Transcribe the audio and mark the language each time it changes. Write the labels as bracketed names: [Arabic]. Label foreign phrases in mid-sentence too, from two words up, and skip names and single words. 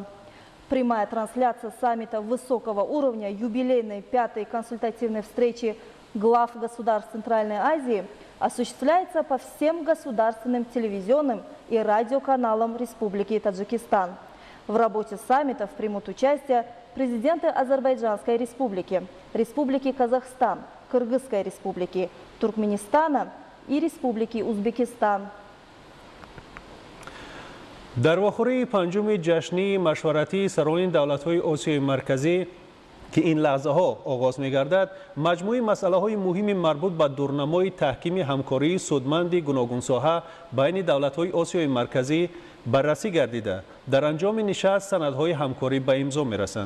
[Russian] Прямая трансляция саммита высокого уровня юбилейной пятой консультативной встречи глав государств Центральной Азии осуществляется по всем государственным телевизионным и радиоканалам Республики Таджикистан. В работе саммитов примут участие президенты Азербайджанской республики, Республики Казахстан, Кыргызской республики, Туркменистана и Республики Узбекистан. [Tajik] در واخوری پنجم جشنی مشورتی سران دولت‌های آسیای مرکزی که این لحظه ها آغاز می گردد، مجموعه مسئله های مهم مربوط به دورنمای تحکیم همکاری سودمند گوناگون ساحه بین دولت های آسیای مرکزی بررسی گردیده در انجام نشست سندهای همکاری به امضا می رسند.